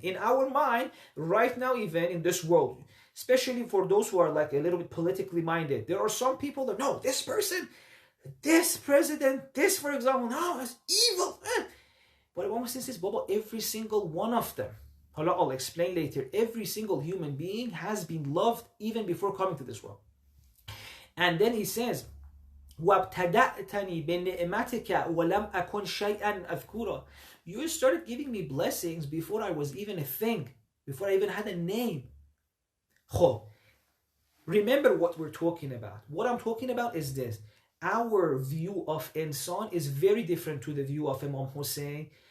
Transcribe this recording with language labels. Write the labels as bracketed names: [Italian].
[English] In our mind, right now even in this world, especially for those who are like a little bit politically minded, there are some people that, no, this person, this president, this for example, no, it's evil. But Imam Hussein says, Baba, every single one of them, I'll explain later, every single human being has been loved even before coming to this world. And then he says, [Arabic] وَابْتَدَأْتَنِي بِنِعْمَتِكَ وَلَمْ أَكُنْ شَيْئًا أَذْكُرًا. [English] You started giving me blessings before I was even a thing, before I even had a name. Remember what we're talking about. What I'm talking about is this. our view of insan is very different to the view of Imam Hussein.